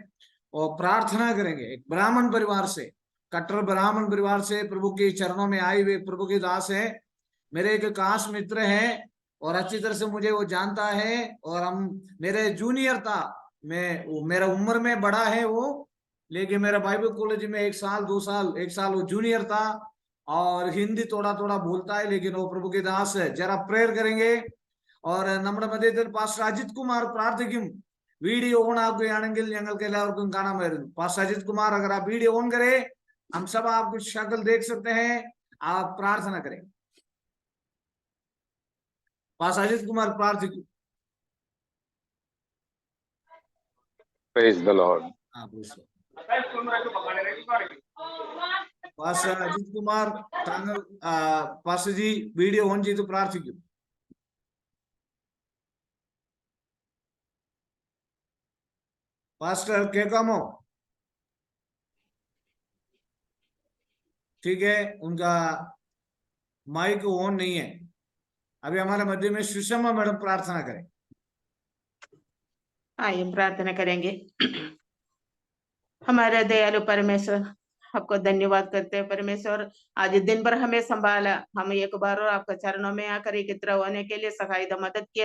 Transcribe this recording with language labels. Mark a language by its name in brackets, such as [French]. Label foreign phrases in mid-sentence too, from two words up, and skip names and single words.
[Hindi] और प्रार्थना करेंगे एक ब्राह्मण परिवार से, कट्टर ब्राह्मण परिवार से प्रभु के चरणों में आए हुए प्रभु के दास है, मेरे एक खास मित्र हैं और अच्छी तरह से मुझे वो जानता है। और हम मेरे जूनियर था, मेरा उम्र में बड़ा है वो, लेकिन मेरा बाइबल कॉलेज में 1 साल 2 साल 1 साल वो जूनियर था और हिंदी थोड़ा थोड़ा बोलता है, लेकिन वो प्रभु के दास है। जरा प्रेयर करेंगे और [Malayalam] നമ്മുടെ മധ്യത്തിൽ പാസ്റ്റർ അജിത് കുമാർ പ്രാർത്ഥിക്കും। വീഡിയോ ഓൺ ആക്കുകയാണെങ്കിൽ ഞങ്ങൾക്ക് എല്ലാവർക്കും കാണാമായിരുന്നു। [Hindi] पास्टर अजित कुमार, अगर आप वीडियो ऑन करें, हम सब आपकी शक्ल देख सकते हैं, आप प्रार्थना करें। पास्टर अजित कुमार प्रार्थिक। [English] praise the Lord. [Malayalam] पास्टर अजित कुमार पास्टर जी [English] video on [Malayalam] ചെയ്തു പ്രാർത്ഥിക്കും। पास्टर കേൾക്കാമോ? [Hindi] ठीक है, उनका माइक ऑन नहीं है। अभी हमारे मध्य में सुषमा मैडम प्रार्थना करें। आइए प्रार्थना करेंगे। हमारे दयालु परमेश्वर, आपको धन्यवाद करते हैं परमेश्वर, आज दिन भर हमें संभाला, हम एक बार और आपके चरणों में आकर एकत्र होने के लिए सहायता मदद किया।